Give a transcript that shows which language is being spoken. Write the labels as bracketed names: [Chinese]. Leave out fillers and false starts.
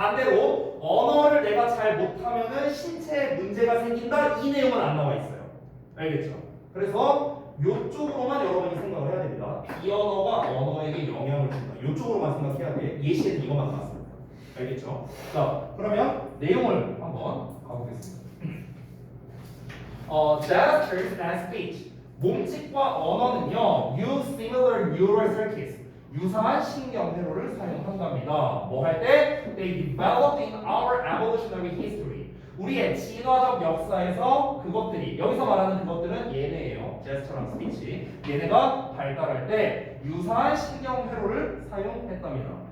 [Korean] 반대로 언어를 내가 잘 못하면은 신체에 문제가 생긴다 이 내용은 안 나와 있어요. 알겠죠? 그래서 요쪽으로만 여러분이 생각을 해야 됩니다. 비언어가 언어에게 영향을 준다. 요쪽으로만 생각해야 돼. 예시에는 이것만 나왔습니다. 알겠죠? 자, 그러면 내용을 한번 가보겠습니다. [English] Gestures and speech. [Korean] 몸짓과 언어는요, [English] use similar neural circuits. [Korean] 유사한 신경 회로를 사용한답니다. 뭐 할 때? [English] They developed in our evolutionary history. [Korean] 우리의 진화적 역사에서 그것들이, 여기서 말하는 그것들은 얘네예요. 제스처랑 스피치. 얘네가 발달할 때 유사한 신경 회로를 사용했답니다.